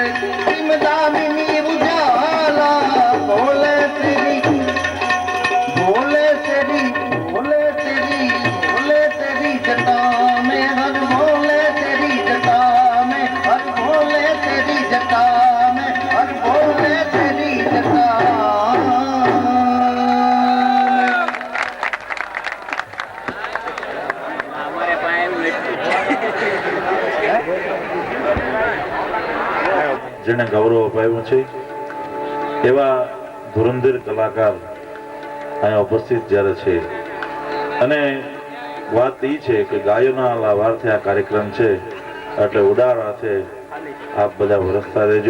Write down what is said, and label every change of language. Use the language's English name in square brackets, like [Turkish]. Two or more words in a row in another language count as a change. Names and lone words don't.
[Hindi] सिमदामिनी उजाला, भोले तेरी, भोले तेरी, भोले तेरी, भोले तेरी जटा में, हर भोले तेरी जटा में, हर भोले तेरी जटा में, हर भोले तेरी जटा में। [Gujarati] જેને ગૌરવ અપાયું છે એવા ધુરંધર કલાકાર અહીંયા ઉપસ્થિત જ્યારે છે અને વાત એ છે કે ગાયોના લાભાર્થે આ કાર્યક્રમ છે એટલે ઉડાર હાથે આપ બધા વરસતા રહેજો.